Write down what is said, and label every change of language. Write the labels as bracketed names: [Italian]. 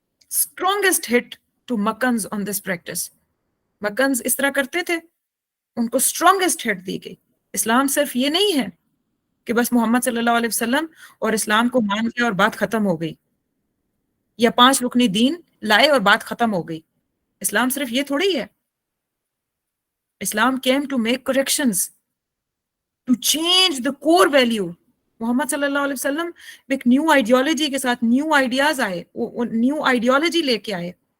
[Urdu] Strongest hit to مکنز on this practice. مکنز اس طرح کرتے تھے، ان کو اسٹرانگسٹ ہٹ دی گئی. اسلام صرف یہ نہیں ہے کہ بس محمد صلی اللہ علیہ وسلم اور اسلام کو مان لیا اور بات ختم ہو گئی، یا 5 رکنی دین لائے اور بات ختم ہو گئی. اسلام صرف یہ تھوڑی ہے. [English] Islam came to make corrections, to change the core value. [Urdu] محمد صلی اللہ علیہ وسلم ایک نیو آئیڈیالوجی کے ساتھ نیو آئیڈیاز آئے، نیو آئیڈیالوجی لے کے آئے.